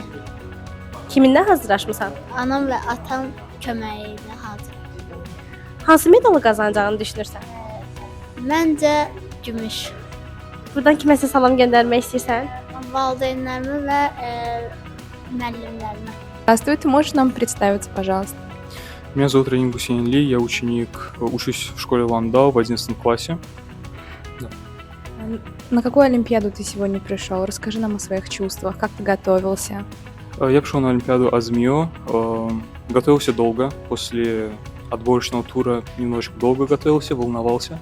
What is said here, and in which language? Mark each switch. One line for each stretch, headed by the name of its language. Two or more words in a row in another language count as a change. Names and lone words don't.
Azerbaijani: Kiminlə hazırlaşmısan? anam və atam köməyi ilə hazır. Hansı medalı qazanacağını düşünürsən? Məncə gümüş. Buradan kiməsə salam göndərmək istəyirsən? Valideynlərimə və müəllimlərimə.
Russian: Здравствуйте, можешь нам представиться, пожалуйста? Меня зовут Ранин Гусейн Ли, я учусь в школе Ландау в 11 классе. На какую олимпиаду ты сегодня пришел? Расскажи нам о своих чувствах, как ты готовился. Я пришел на Олимпиаду Азмио, готовился долго, после отборочного тура немножечко долго готовился, волновался.